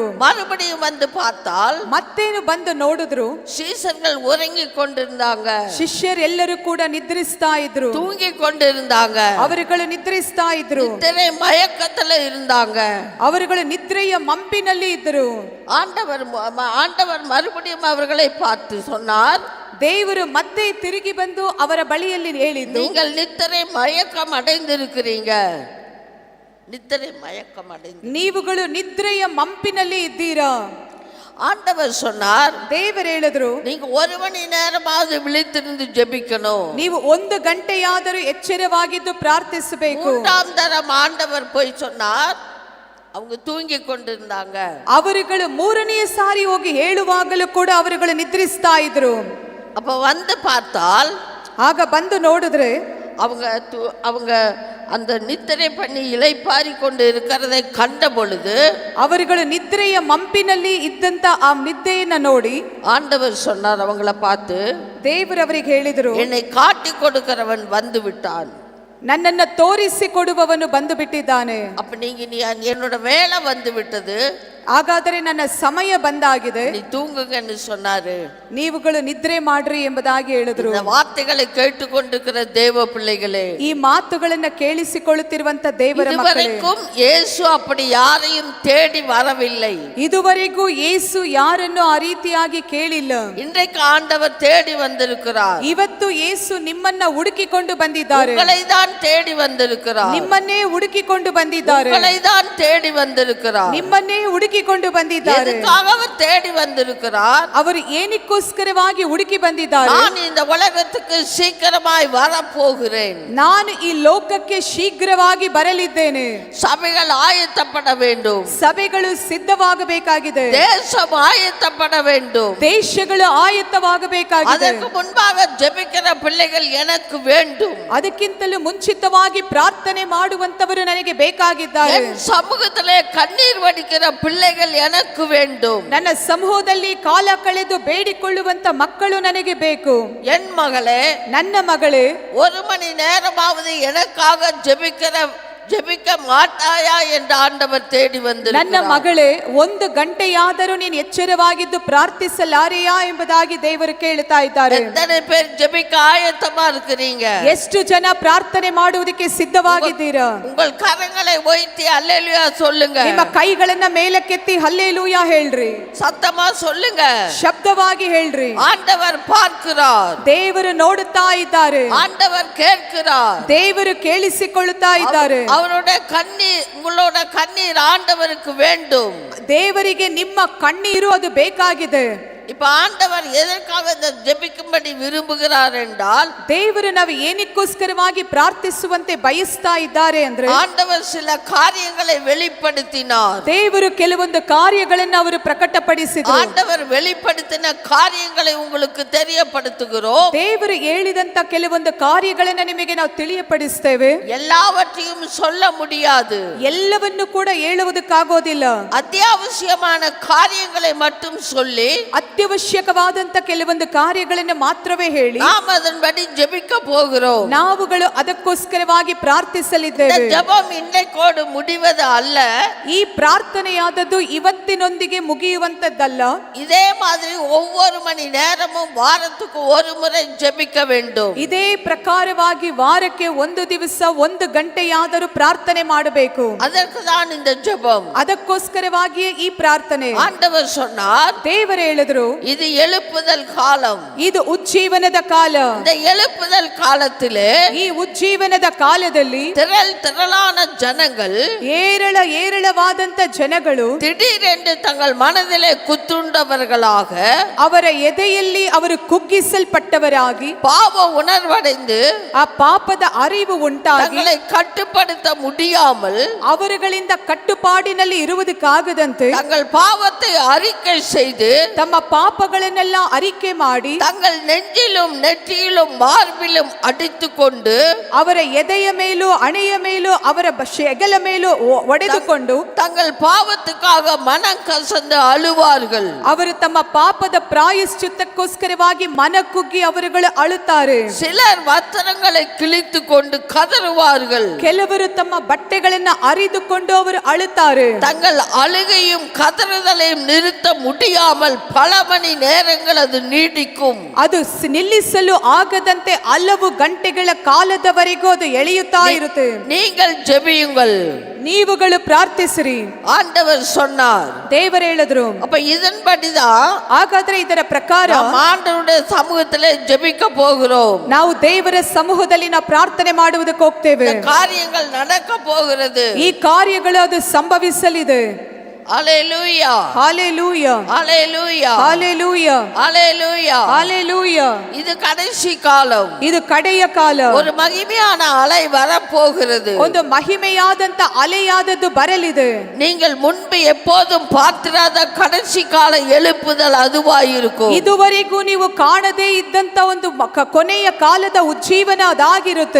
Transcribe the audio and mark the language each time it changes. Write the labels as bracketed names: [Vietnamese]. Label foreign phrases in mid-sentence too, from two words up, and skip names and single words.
[Tamil] மறுபடியும் வந்து பார்த்தால் [Kannada] ಮತ್ತೇನು ಬಂದು ನೋಡಿದ್ರು, [Tamil] சீசர்கள் உறங்கிக் கொண்டிருந்தாங்க. [Kannada] ಶಿಷ್ಯರೆಲ್ಲರೂ ಕೂಡ ನಿದ್ರಿಸ್ತಾ ಇದ್ರು. [Tamil] தூங்கிக் கொண்டிருந்தாங்க. [Kannada] ಅವರುಗಳು ನಿದ್ರಿಸ್ತಾ ಇದ್ರು. [Tamil] நித்திரை மயக்கத்துல இருந்தாங்க. [Kannada] ಅವರುಗಳು ನಿದ್ರೆಯ ಮಂಪಿನಲ್ಲಿ ಇದ್ದರು. [Tamil] ஆண்டவர் மறுபடியும் அவர்களை பார்த்து சொன்னார், [Kannada] ದೇವರು ಮತ್ತೆ ತಿರುಗಿ ಬಂದು ಅವರ ಬಳಿಯಲ್ಲಿ ಹೇಳಿದ್ದು, [Tamil] நீங்கள் நித்திரை மயக்கம் அடைந்திருக்கிறீங்க. [Kannada] ನೀವುಗಳು ನಿದ್ರೆಯ ಮಂಪಿನಲ್ಲಿ ಇದ್ದೀರಾ. [Tamil] ஆண்டவர் சொன்னார், [Kannada] ದೇವರು ಹೇಳಿದ್ರು, [Tamil] நீங்க 1 மணி நேரமாவது விழித்திருந்து ஜெபிக்கணும். [Kannada] ನೀವು 1 ಗಂಟೆಯಾದರೂ ಎಚ್ಚರವಾಗಿದ್ದು ಪ್ರಾರ್ಥಿಸಬೇಕು. [Tamil] 3ஆம் தரம் ஆண்டவர் போய் சொன்னார், அவங்க தூங்கி கொண்டிருந்தாங்க. [Kannada] ಅವರುಗಳು 3ನೇ ಸಾರಿ ಹೋಗಿ ಹೇಳುವಾಗಲೂ ಕೂಡ ಅವರುಗಳು ನಿದ್ರಿಸ್ತಾ ಇದ್ರು. [Tamil] அப்ப வந்து பார்த்தால், [Kannada] ಆಗ ಬಂದು ನೋಡಿದ್ರೆ [Tamil] அவங்க அந்த நித்திரை பண்ணி இளைப்பாரி கொண்டு இருக்கிறதை கண்ட பொழுது, [Kannada] ಅವರುಗಳು ನಿದ್ರೆಯ ಮಂಪಿನಲ್ಲಿ ಇದ್ದಂತ ಆ ನಿದ್ದೆಯನ್ನ ನೋಡಿ [Tamil] ஆண்டவர் சொன்னார் அவங்கள பார்த்து, [Kannada] ದೇವರು ಅವರಿಗೆ ಹೇಳಿದರು, [Tamil] என்னை காட்டி கொடுக்கிறவன் வந்து விட்டான். [Kannada] ನನ್ನನ್ನು ತೋರಿಸಿ ಕೊಡುವವನು ಬಂದು ಬಿಟ್ಟಿದ್ದಾನೆ. [Tamil] அப்ப நீங்க என்னோட வேலை வந்து விட்டது. [Kannada] ಹಾಗಾದರೆ ನನ್ನ ಸಮಯ ಬಂದಾಗಿದೆ, [Tamil] நீ தூங்குங்கன்னு சொன்னாரு. [Kannada] ನೀವುಗಳು ನಿದ್ರೆ ಮಾಡ್ರಿ ಎಂಬುದಾಗಿ ಹೇಳಿದ್ರು. [Tamil] இந்த வார்த்தைகளை கேட்டுக்கொண்டிருக்கிற தேவ பிள்ளைகளே, [Kannada] ಈ ಮಾತುಗಳನ್ನ ಕೇಳಿಸಿಕೊಳ್ಳುತ್ತಿರುವಂತ ದೇವರ ಮಕ್ಕಳೇ, [Tamil] இதுவரைக்கும் இயேசு அப்படி யாரையும் தேடி வரவில்லை. [Kannada] ಇದುವರೆಗೂ ಯೇಸು ಯಾರನ್ನು ಆ ರೀತಿಯಾಗಿ ಕೇಳಿಲ್ಲ. [Tamil] இன்றைக்கு ஆண்டவர் தேடி வந்திருக்கிறார். [Kannada] ಇವತ್ತು ಯೇಸು ನಿಮ್ಮನ್ನ ಹುಡುಕಿಕೊಂಡು ಬಂದಿದ್ದಾರೆ. [Tamil] உங்களை தான் தேடி வந்திருக்கிறார். [Kannada] ನಿಮ್ಮನ್ನೇ ಹುಡುಕಿಕೊಂಡು ಬಂದಿದ್ದಾರೆ. [Tamil] உங்களை தான் தேடி வந்திருக்கிறார். [Kannada] ನಿಮ್ಮನ್ನೇ ಹುಡುಕಿಕೊಂಡು ಬಂದಿದ್ದಾರೆ. [Tamil] எதுக்காக அவர் தேடி வந்திருக்கிறார்? [Kannada] ಅವರು ಏನಕ್ಕೋಸ್ಕರವಾಗಿ ಹುಡುಕಿ ಬಂದಿದ್ದಾರೆ? [Tamil] நான் இந்த உலகத்துக்கு சீக்கிரமாய் வரப்போகிறேன். [Kannada] ನಾನು ಈ ಲೋಕಕ್ಕೆ ಶೀಘ್ರವಾಗಿ ಬರಲಿದ್ದೇನೆ. [Tamil] சபைகள் ஆயத்தப்பட வேண்டும். [Kannada] ಸಭೆಗಳು ಸಿದ್ಧವಾಗಬೇಕಾಗಿದೆ. [Tamil] தேசம் ஆயத்தப்பட வேண்டும். [Kannada] ದೇಶಗಳು ಆಯತ್ತವಾಗಬೇಕಾಗಿದೆ. [Tamil] அதற்கு முன்பாக ஜெபிக்கிற பிள்ளைகள் எனக்கு வேண்டும். [Kannada] ಅದಕ್ಕಿಂತಲೂ ಮುಂಚಿತವಾಗಿ ಪ್ರಾರ್ಥನೆ ಮಾಡುವಂತವರು ನನಗೆ ಬೇಕಾಗಿದ್ದಾರೆ. [Tamil] என் சமூகத்திலே கண்ணீர் வடிக்கிற பிள்ளைகள் எனக்கு வேண்டும். [Kannada] ನನ್ನ ಸಮೂಹದಲ್ಲಿ ಕಾಲ ಕಳೆದು ಬೇಡಿಕೊಳ್ಳುವಂತ ಮಕ್ಕಳು ನನಗೆ ಬೇಕು. [Tamil] என் மகளே, [Kannada] ನನ್ನ ಮಗಳೇ, [Tamil] 1 மணி நேரமாவது எனக்காக ஜெபிக்க மாட்டாயா என்று ஆண்டவர் தேடி [Kannada] ನನ್ನ [Tamil] வந்திருக்கிறார். [Kannada] ಮಗಳೇ, 1 ಗಂಟೆಯಾದರೂ ನೀನು ಎಚ್ಚರವಾಗಿದ್ದು ಪ್ರಾರ್ಥಿಸಲಾರೆಯಾ ಎಂಬುದಾಗಿ ದೇವರು ಕೇಳ್ತಾ ಇದ್ದಾರೆ. [Tamil] எத்தனை பேர் ஜெபிக்க ஆயத்தமா இருக்கிறீங்க? [Kannada] ಎಷ್ಟು ಜನ ಪ್ರಾರ್ಥನೆ ಮಾಡುವುದಕ್ಕೆ ಸಿದ್ಧವಾಗಿದ್ದೀರಾ? [Tamil] உங்கள் கரங்களை உயர்த்தி அல்லேலூயா சொல்லுங்க. [Kannada] ನಿಮ್ಮ ಕೈಗಳನ್ನ ಮೇಲಕ್ಕೆತ್ತಿ ಹಲ್ಲೆಲೂಯಾ ಹೇಳ್ರಿ. [Tamil] சத்தமா சொல்லுங்க. [Kannada] ಶಬ್ದವಾಗಿ ಹೇಳ್ರಿ. [Tamil] ஆண்டவர் பார்க்கிறார். [Kannada] ದೇವರು ನೋಡುತ್ತಾ ಇದ್ದಾರೆ. [Tamil] ஆண்டவர் கேட்கிறார். [Kannada] ದೇವರು ಕೇಳಿಸಿಕೊಳ್ಳುತ್ತಾ ಇದ್ದಾರೆ. [Tamil] அவருடைய கண்ணீர், உங்களோட கண்ணீர் ஆண்டவருக்கு வேண்டும். [Kannada] ದೇವರಿಗೆ ನಿಮ್ಮ ಕಣ್ಣೀರು ಅದು ಬೇಕಾಗಿದೆ. [Tamil] இப்ப ஆண்டவர் எதற்காக இந்த ஜெபிக்கும்படி விரும்புகிறார் என்றால், [Kannada] ದೇವರು ನಾವು ಏನಕ್ಕೋಸ್ಕರವಾಗಿ ಪ್ರಾರ್ಥಿಸುವಂತೆ ಬಯಸ್ತಾ ಇದ್ದಾರೆ ಅಂದ್ರೆ, [Tamil] ஆண்டவர் சில காரியங்களை வெளிப்படுத்தினார். [Kannada] ದೇವರು ಕೆಲವೊಂದು ಕಾರ್ಯಗಳನ್ನು ಅವರು ಪ್ರಕಟಪಡಿಸಿದರು. [Tamil] ஆண்டவர் வெளிப்படுத்தின காரியங்களை உங்களுக்கு தெரியப்படுத்துகிறோம். [Kannada] ದೇವರು ಹೇಳಿದಂತ ಕೆಲವೊಂದು ಕಾರ್ಯಗಳನ್ನು ನಿಮಗೆ ನಾವು ತಿಳಿಯಪಡಿಸ್ತೇವೆ. [Tamil] எல்லாவற்றையும் சொல்ல முடியாது. [Kannada] ಎಲ್ಲವನ್ನು ಕೂಡ ಹೇಳುವುದಕ್ಕಾಗೋದಿಲ್ಲ. [Tamil] அத்தியாவசியமான காரியங்களை மட்டும் சொல்லி [Kannada] ಅತ್ಯವಶ್ಯಕವಾದಂತ ಕೆಲವೊಂದು ಕಾರ್ಯಗಳನ್ನು ಮಾತ್ರವೇ ಹೇಳಿ [Tamil] நாம் அதன்படி ஜெபிக்க போகிறோம். [Kannada] ನಾವುಗಳು ಅದಕ್ಕೋಸ್ಕರವಾಗಿ [Tamil] இந்த [Kannada] ಪ್ರಾರ್ಥಿಸಲಿದ್ದೇವೆ. [Tamil] ஜெபம் இன்றைக்கோடு முடிவது அல்ல. [Kannada] ಈ ಪ್ರಾರ್ಥನೆಯಾದದ್ದು ಇವತ್ತಿನೊಂದಿಗೆ ಮುಗಿಯುವಂತದ್ದಲ್ಲ. [Tamil] இதே மாதிரி ஒவ்வொரு மணி நேரமும் வாரத்துக்கு ஒரு முறை ஜெபிக்க வேண்டும். [Kannada] ಇದೇ ಪ್ರಕಾರವಾಗಿ ವಾರಕ್ಕೆ 1 ದಿವಸ 1 ಗಂಟೆಯಾದರೂ ಪ್ರಾರ್ಥನೆ ಮಾಡಬೇಕು. [Tamil] அதற்கு தான் இந்த ஜெபம். [Kannada] ಅದಕ್ಕೋಸ್ಕರವಾಗಿಯೇ ಈ ಪ್ರಾರ್ಥನೆ. [Tamil] ஆண்டவர் சொன்னார், [Kannada] ದೇವರು ಹೇಳಿದ್ರು, [Tamil] இது எழுப்புதல் காலம். [Kannada] ಇದು ಉಜ್ಜೀವನದ ಕಾಲ. [Tamil] இந்த எழுப்புதல் காலத்திலே [Kannada] ಈ ಉಜ್ಜೀವನದ ಕಾಲದಲ್ಲಿ [Tamil] திரளான ஜனங்கள், [Kannada] ಏರಳವಾದಂತ ಜನಗಳು [Tamil] திடீரென்று தங்கள் மனதிலே குத்துண்டவர்களாக, [Kannada] ಅವರ ಎದೆಯಲ್ಲಿ ಅವರು ಕುಗ್ಗಿಸಲ್ಪಟ್ಟವರಾಗಿ, [Tamil] பாவ உணர்வடைந்து, [Kannada] ಆ ಪಾಪದ ಅರಿವು ಉಂಟಾಗಿ, [Tamil] தங்களை கட்டுப்படுத்த முடியாமல், [Kannada] ಅವರುಗಳಿಂದ ಕಟ್ಟುಪಾಡಿನಲ್ಲಿ ಇರುವುದಕ್ಕಾಗದಂತೆ [Tamil] தங்கள் பாவத்தை அறிக்கை செய்து, [Kannada] ತಮ್ಮ ಪಾಪಗಳನ್ನೆಲ್ಲ ಅರಿಕೆ ಮಾಡಿ, [Tamil] தங்கள் நெஞ்சிலும் நெற்றியிலும் மார்பிலும் அடித்துக்கொண்டு, [Kannada] ಅವರ ಎದೆಯ ಮೇಲೂ ಹಣೆಯ ಮೇಲೂ ಅವರ ಹೆಗಲ ಮೇಲೂ ಒಡೆದುಕೊಂಡು, [Tamil] தங்கள் பாவத்துக்காக மனம் கசந்து அழுவார்கள். [Kannada] ಅವರು ತಮ್ಮ ಪಾಪದ ಪ್ರಾಯಶ್ಚಿತ್ತಕ್ಕೋಸ್ಕರವಾಗಿ ಮನ ಕುಗ್ಗಿ ಅವರುಗಳು ಅಳುತ್ತಾರೆ. [Tamil] சிலர் வஸ்திரங்களை கிழித்து கொண்டு கதறுவார்கள். [Kannada] ಕೆಲವರು ತಮ್ಮ ಬಟ್ಟೆಗಳನ್ನ ಅರಿದುಕೊಂಡು ಅವರು ಅಳುತ್ತಾರೆ. [Tamil] தங்கள் அழுகையும் கதறுதலையும் நிறுத்த முடியாமல் பல மணி நேரங்கள் அது நீடிக்கும். [Kannada] ಅದು ನಿಲ್ಲಿಸಲು ಆಗದಂತೆ ಹಲವು ಗಂಟೆಗಳ ಕಾಲದವರೆಗೂ ಅದು ಎಳೆಯುತ್ತಾ ಇರುತ್ತೆ. [Tamil] நீங்கள் ஜெபியுங்கள். [Kannada] ನೀವುಗಳು ಪ್ರಾರ್ಥಿಸಿರಿ. [Tamil] ஆண்டவர் சொன்னார். [Kannada] ದೇವರು ಹೇಳಿದ್ರು. [Tamil] அப்ப இதன்படிதான் [Kannada] ಹಾಗಾದ್ರೆ ಇದರ ಪ್ರಕಾರ [Tamil] ஆண்டவருடைய சமூகத்திலே ஜெபிக்க போகிறோம். [Kannada] ನಾವು ದೇವರ ಸಮೂಹದಲ್ಲಿ ನಾವು ಪ್ರಾರ್ಥನೆ ಮಾಡುವುದಕ್ಕೆ ಹೋಗ್ತೇವೆ. [Tamil] காரியங்கள் நடக்க போகிறது. [Kannada] ಈ ಕಾರ್ಯಗಳು ಅದು ಸಂಭವಿಸಲಿದೆ. [Tamil] ஹalleluya, ஹalleluya, ஹalleluya, ஹalleluya, ஹalleluya, ஹalleluya. இது கடைசி காலம். [Kannada] ಇದು ಕಡೆಯ ಕಾಲ. [Tamil] ஒரு மகிமையான அலை வரப்போகிறது. [Kannada] ಒಂದು ಮಹಿಮೆಯಾದಂತ ಅಲೆಯಾದದ್ದು ಬರಲಿದೆ. [Tamil] நீங்கள் முன்பு எப்போதும் பார்த்திராத கடைசி கால எழுப்புதல் அதுவாயிருக்கும். [Kannada] ಇದುವರೆಗೂ ನೀವು ಕಾಣದೇ ಇದ್ದಂತ ಒಂದು ಕೊನೆಯ ಕಾಲದ ಉಜ್ಜೀವನ ಅದಾಗಿರುತ್ತೆ.